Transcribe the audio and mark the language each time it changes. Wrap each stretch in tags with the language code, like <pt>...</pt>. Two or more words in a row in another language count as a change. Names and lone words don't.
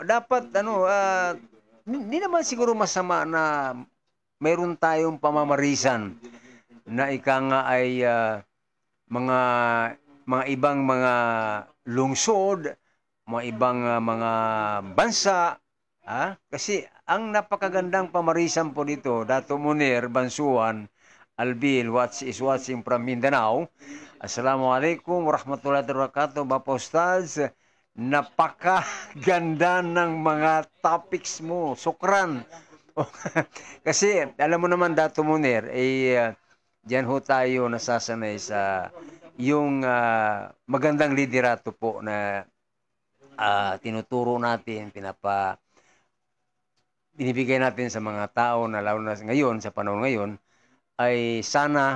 <tl>Dapat, hindi naman siguro masama na mayroon tayong pamamarisan na ika nga ay mga ibang mga lungsod, mga ibang mga bansa. Kasi ang napakagandang pamarisan po dito, Dato Munir Bansuan Albil,</tl> <en>is watching from Mindanao.</en> <ar>السلام عليكم ورحمة الله وبركاته,</ar> <ms>Bapak Ustaz.</ms> <tl>Napakaganda ng mga topics mo. Sukran. Kasi alam mo naman, Dato Munir, diyan ho tayo nasasanay sa yung magandang liderato po na tinuturo natin, binibigay natin sa mga tao na lalo na ngayon, sa panahon ngayon, ay sana.</tl>